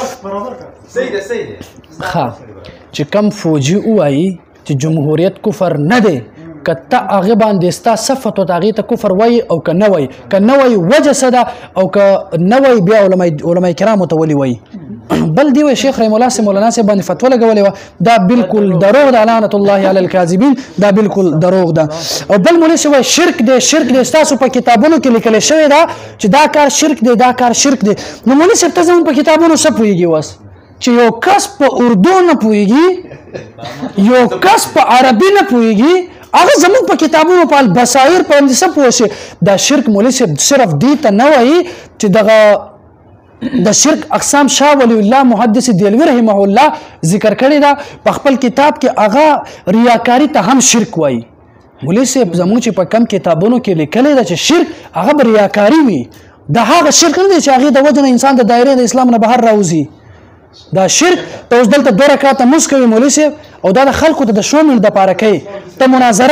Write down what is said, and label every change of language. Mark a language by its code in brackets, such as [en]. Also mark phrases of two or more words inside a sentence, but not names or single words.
[ps] ښه چې کم فوجي ووایي چې جمهوریت کفر نه دی که ته هغې باندې ستا صفت و هغې ته کفر وایي او که نه وایي وجه څه ده او که نه وایي بیا علما کرامو ته ولې وایي بل دی وی شیخ [ar] رحم الله [ps] سے مولانا سے باندې فتوا لګولې و دا بالکل دروغ ده [ar] لعنت الله علی الکاذبین [ps] دا بالکل دروغ ده او بل مولوی سے وی شرک دی تاسو په کتابونو کې لیکل شوی دا چې دا کار شرک دی دا کار شرک دی نو مولوی سے تاسو په کتابونو څه پوهیږي واس چې یو کس په اردو نه پوهیږي یو کس په عربي نه پوهیږي هغه زموږ په کتابونو په البصائر په اندې څه پوه شي دا شرک مولوی سے صرف دی ته نه وایي چې دغه د شرک اقسام شاه ولی الله محدث دیلوی [ar] رحمه الله [ps] ذکر کړی دا په خپل کتاب کې هغه ریاکاری ته هم شرک وایي مولوی صاحب زموږ چې په کم کتابونو کې لیکلی ده چې شرک هغه به ریاکاري وي دا هغه شرک نه دی چې هغې د وجه نه انسان د دایرې د اسلام نه بهر راوځي دا شرک ته اوس دلته 2 رکعاته مونځ کوي مولوی صاحب او دا د خلکو ته د شو منټ دپاره کوي ته مناظره